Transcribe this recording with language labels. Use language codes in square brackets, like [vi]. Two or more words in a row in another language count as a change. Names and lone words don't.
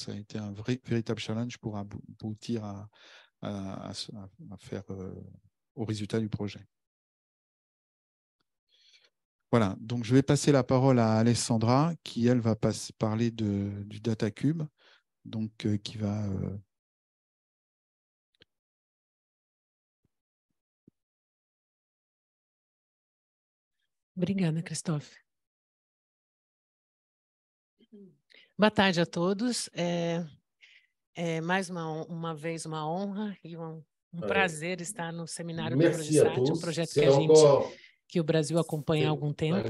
[fr] Ça a été un véritable challenge pour aboutir à faire au résultat du projet. Voilà, donc je vais passer la parole à Alessandra qui, elle, va parler du DataCube, donc qui va... [pt] Obrigada, Christophe. Boa tarde a todos. Mais uma vez uma honra e um prazer estar no seminário do Progisat, um projeto que o Brasil acompanha há algum tempo.